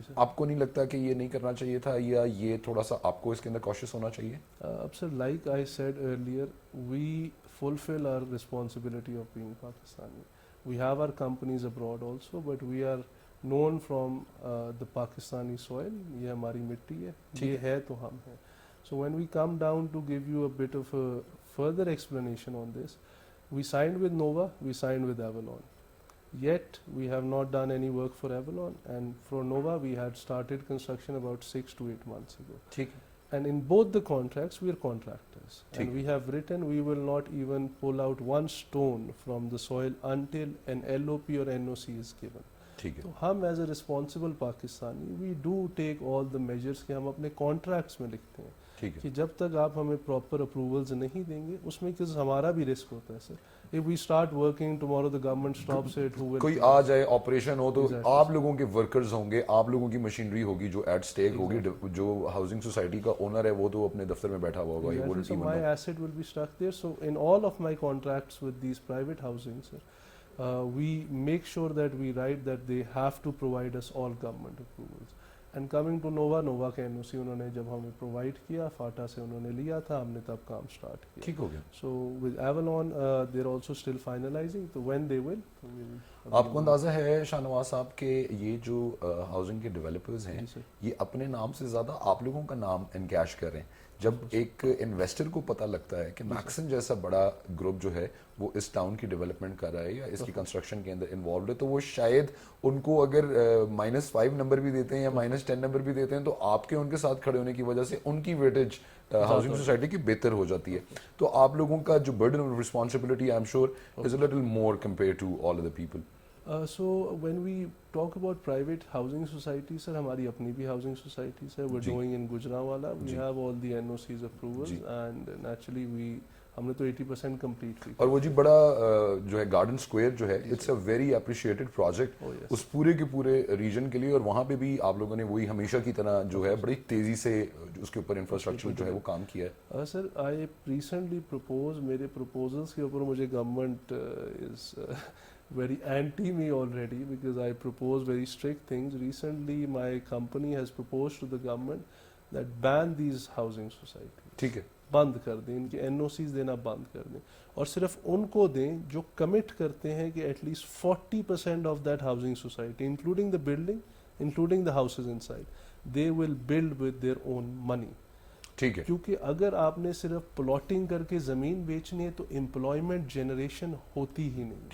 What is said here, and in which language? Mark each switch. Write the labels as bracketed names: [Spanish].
[Urdu] آپ کو نہیں لگتا کہ یہ نہیں کرنا چاہیے تھا, یا یہ تھوڑا سا آپ کو اس کے اندر کوشش ہونا چاہیے؟ [English] اب sir, like I said earlier, we fulfil are responsibility of being Pakistani. We have are companies abroad also, but we are known from the Pakistani soil. [Urdu] یہ ہماری مٹی ہے, یہ ہے تو ہم ہیں. [English] So when we come down to give you a bit of a further explanation on this, we signed with Nova, we signed with Avalon. Yet we have not done any work for Avalon, and for Nova we had started construction about 6 to 8 months ago. [Urdu] ٹھیک ہے, [English] And in both the contracts we are contractors, and we have written we will not even pull out one stone from the soil until an LOP or NOC is given. [Urdu] ٹھیک ہے, تو ہم [English] as a responsible Pakistani we do take all the measures [Urdu] کہ ہم اپنے contracts میں لکھتے ہیں ٹھیک ہے. کہ جب تک آپ ہمیں پراپر اپروولز نہیں دیں گے, اس میں کس ہمارا بھی رسک ہوتا ہے سر. [English] if we start working tomorrow the government stops it, who will [Urdu] کوئی آ جائے آپریشن ہو تو آپ لوگوں کے ورکرز ہوں گے, آپ لوگوں کی مشینری ہوگی جو ایٹ اسٹیک ہوگی. جو ہاؤسنگ سوسائٹی کا اونر ہے وہ تو اپنے دفتر میں بیٹھا ہوا ہوگا. [English] Exactly. So my asset will be stuck there. So in all of my contracts with these private housing, sir, we make sure that we write that they have to provide us all government approvals. And coming to Nova [Urdu] کا NOC انہوں نے جب ہمیں provide کیا, FATA سے انہوں نے لیا تھا, ہم نے تب کام اسٹارٹ کیا. ٹھیک ہو گیا. [English] So with Avalon, they're also still finalizing. So when they will, [Urdu] آپ کو اندازہ ہے شاہ نواز صاحب کہ یہ جو ہاؤسنگ کے ڈیولپرز ہیں یہ اپنے نام سے زیادہ آپ لوگوں کا نام انکیش کر رہے ہیں. جب ایک انویسٹر کو پتہ لگتا ہے کہ میکسن جیسا بڑا گروپ جو ہے وہ اس ٹاؤن کی ڈیولپمنٹ کر رہا ہے یا اس کی کنسٹرکشن کے اندر انوالوڈ ہے, تو وہ شاید ان کو اگر -5 نمبر بھی دیتے ہیں یا -10 نمبر بھی دیتے ہیں تو آپ کے ان کے ساتھ کھڑے ہونے کی وجہ سے ان کی ویٹیج ہاؤسنگ سوسائٹی کی بہتر ہو جاتی ہے. تو آپ لوگوں کا جو [English] Burden of responsibility I am sure is a little more compare to all other people. So when we talk about private housing societies, sir, [Urdu] ہماری اپنی بھی [English] housing societies ہے. We're doing in Gujranwala. We have all the NOCs approvals, and naturally [Urdu] ہم نے تو 80% complete کی. اور وہ جی بڑا جو ہے گارڈن اسکوائر جو ہے [English] it's a very appreciated project [Urdu] اس پورے کے پورے ریجن کے لیے, اور وہاں پہ بھی آپ لوگوں نے وہی ہمیشہ کی طرح جو ہے بڑی تیزی سے اس کے اوپر انفراسٹرکچر جو ہے وہ کام کیا ہے. [English] sir I recently propose, [Urdu] میرے پرپوزلس کے اوپر مجھے [English] Government is very anti me already because I propose very strict things. Recently my company has proposed to the government that ban these housing societies. [Urdu] ٹھیک ہے, بند کر دیں, ان کے NOCs دینا بند کر دیں, اور صرف ان کو دیں جو کمٹ کرتے ہیں کہ [English] At least 40% of that housing society, including the building, including the houses inside, they will build with their own money. [Urdu] ٹھیک ہے, کیونکہ اگر آپ نے صرف پلاٹنگ کر کے زمین بیچنی ہے تو امپلائمنٹ جنریشن ہوتی ہی نہیں.